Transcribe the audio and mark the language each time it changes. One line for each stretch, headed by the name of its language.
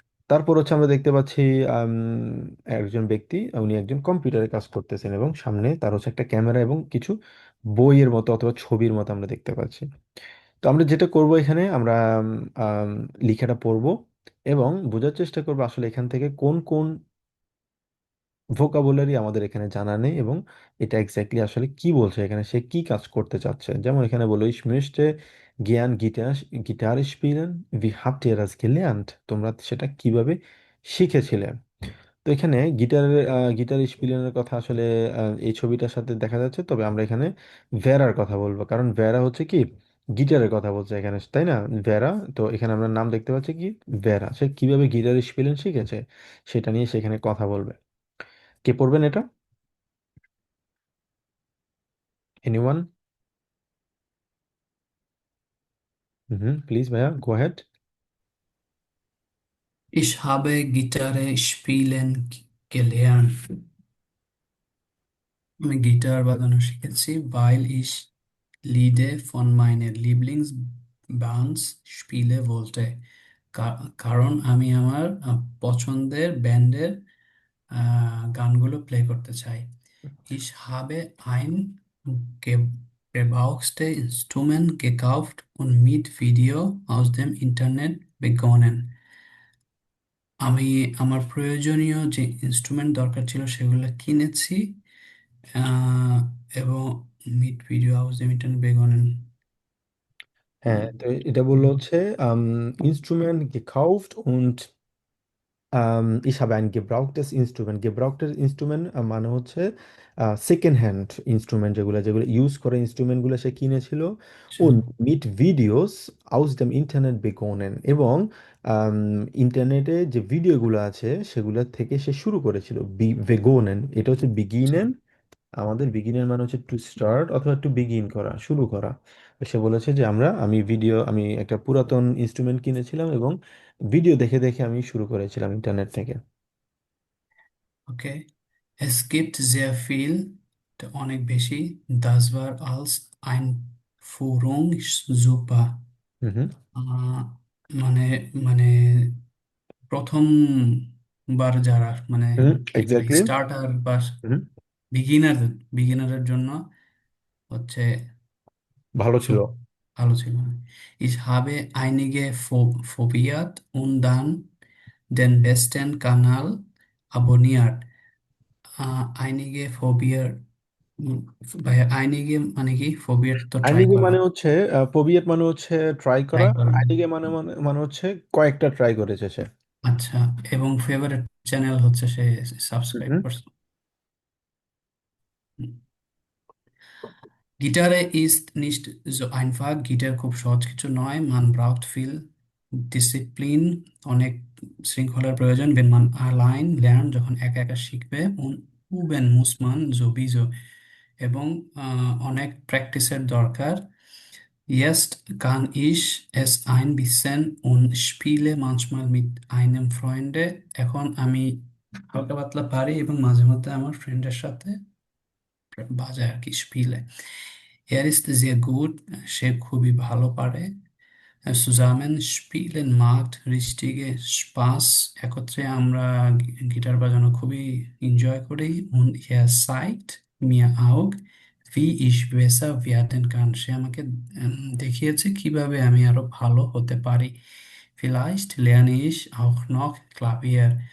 Bangla: তারপর হচ্ছে আমরা দেখতে পাচ্ছি আম, একজন ব্যক্তি, উনি একজন কম্পিউটারে কাজ করতেছেন, এবং সামনে তার হচ্ছে একটা ক্যামেরা এবং কিছু বইয়ের মতো অথবা ছবির মতো আমরা দেখতে পাচ্ছি। তো আমরা যেটা করব এখানে আমরা আম, লেখাটা পড়বো এবং বোঝার চেষ্টা করবো আসলে এখান থেকে কোন কোন ভোকাবুলারি আমাদের এখানে জানা নেই, এবং এটা এক্স্যাক্টলি আসলে কি বলছে, এখানে সে কি কাজ করতে চাচ্ছে। যেমন এখানে বলো
German: ich möchte gern Gitarre spielen, wie habt ihr das gelernt,
Bangla: তোমরা সেটা কিভাবে শিখেছিলে। তো এখানে গিটার স্পিলিংয়ের কথা আসলে এই ছবিটার সাথে দেখা যাচ্ছে, তবে আমরা এখানে ভেরার কথা বলবো, কারণ ভেরা হচ্ছে কি গিটারের কথা বলছে এখানে, তাই না? ভেরা। তো এখানে আমরা নাম দেখতে পাচ্ছি কি ভেরা, সে কিভাবে গিটার স্পিলিং শিখেছে সেটা নিয়ে সেখানে কথা বলবে। কে পড়বেন এটা? এনিওয়ান? হুম, প্লিজ ভাইয়া, গো head.
German: Ich habe Gitarre spielen gelernt.
Bangla: আমি গিটার বাজানো শিখেছি,
German: weil ich Lieder von meinen Lieblingsbands spielen wollte.
Bangla: কারণ আমি আমার পছন্দের ব্যান্ডের গানগুলো প্লে করতে চাই।
German: Ich habe ein gebrauchtes Instrument gekauft und mit Video aus dem Internet begonnen.
Bangla: আমি আমার প্রয়োজনীয় যে ইনস্ট্রুমেন্ট দরকার ছিল সেগুলো কিনেছি, আহ, এবং মিট ভিডিও হাউস মিটন বেগনেন। হ্যাঁ, তো এটা বললো হচ্ছে instrument
German: gekauft und ich habe ein gebrauchtes Instrument. Gebrauchtes Instrument
Bangla: মানে হচ্ছে সেকেন্ড হ্যান্ড ইনস্ট্রুমেন্ট, যেগুলো যেগুলো ইউজ করা ইনস্ট্রুমেন্টগুলো সে কিনেছিল।
German: und mit Videos aus dem Internet begonnen,
Bangla: এবং ইন্টারনেটে যে ভিডিওগুলো আছে সেগুলো থেকে সে শুরু করেছিল। begonnen এটা হচ্ছে বিগিনেন, আমাদের বিগিনের মানে হচ্ছে টু স্টার্ট অথবা টু বিগিন করা, শুরু করা। তো সে বলেছে যে আমি একটা পুরাতন ইনস্ট্রুমেন্ট কিনেছিলাম এবং ভিডিও দেখে দেখে আমি শুরু করেছিলাম ইন্টারনেট থেকে।
German: ওকে, es gibt sehr viel,
Bangla: অনেক বেশি,
German: das war als Einführung super।
Bangla: হুম হুম। আহ, মানে মানে প্রথমবার যারা মানে হুম, একেবারে এক্স্যাক্টলি। স্টার্টার বা হুম, বিগিনার বিগিনারের জন্য হচ্ছে ভালো ছিল। সুপ ভালো ছিল।
German: Ich habe einige probiert und dann den besten Kanal abonniert। einige probiert,
Bangla: উম, ভাই einige মানে কি? probiert তো ট্রাই আইনিগে করা, মানে হচ্ছে পোবিয়েট মানে হচ্ছে ট্রাই ট্রাই করা। করা। আইনিগে মানে মানে মানে হচ্ছে কয়েকটা ট্রাই করেছে সে। আচ্ছা, এবং ফেভারিট চ্যানেল হচ্ছে সে সাবস্ক্রাইব হুম করছে।
German: Gitarre ist nicht so einfach,
Bangla: guitar খুব সহজ কিছু নয়।
German: Man braucht viel Disziplin,
Bangla: অনেক শৃঙ্খলার প্রয়োজন।
German: wenn man allein lernt,
Bangla: যখন একা একা শিখবে।
German: und üben muss man sowieso,
Bangla: এবং অনেক প্র্যাকটিসের দরকার।
German: Jetzt kann ich es ein bisschen und spiele manchmal mit einem Freunde।
Bangla: এখন আমি হালকা পাতলা পারি এবং মাঝে মধ্যে আমার ফ্রেন্ডের সাথে বাজায় আর কি, স্পিলে।
German: Er ist sehr gut,
Bangla: সে খুবই ভালো পারে।
German: Zusammen spielen macht richtige Spaß,
Bangla: একত্রে আমরা গিটার বাজানো খুবই এনজয় করি।
German: Und er zeigt mir auch, wie ich besser werden kann।
Bangla: সে আমাকে দেখিয়েছে কিভাবে আমি আরো ভালো হতে পারি।
German: Vielleicht lerne ich auch noch Klavier।